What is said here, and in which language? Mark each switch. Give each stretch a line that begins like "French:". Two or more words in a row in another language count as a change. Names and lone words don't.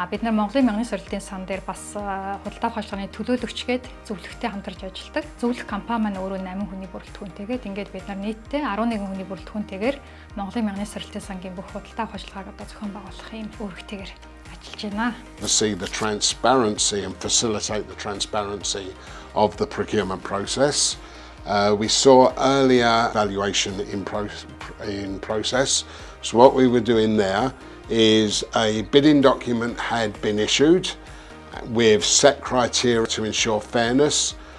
Mongolian: Бид нар Монголын мянганы сорилтын сан дээр бас худалдаа авах ажиллагааны төлөөлөгчгээд зөвлөгтэй хамтарч ажилладаг. Зөвлөх компани маань өөрөө 8 хүний бүрэлдэхүүнтэйгээд ингээд бид нар нийтдээ 11 хүний бүрэлдэхүүнтэйгээр Монголын мянганы сорилтын сангийн бүх худалдаа авах ажиллагааг одоо зохион байгуулах ийм үүрэгтэйгээр ажиллаж байна.
English: To see the transparency and facilitate the transparency of the procurement process. We saw earlier valuation in process. So what we were doing there is a bidding document had been issued with set criteria to ensure fairness.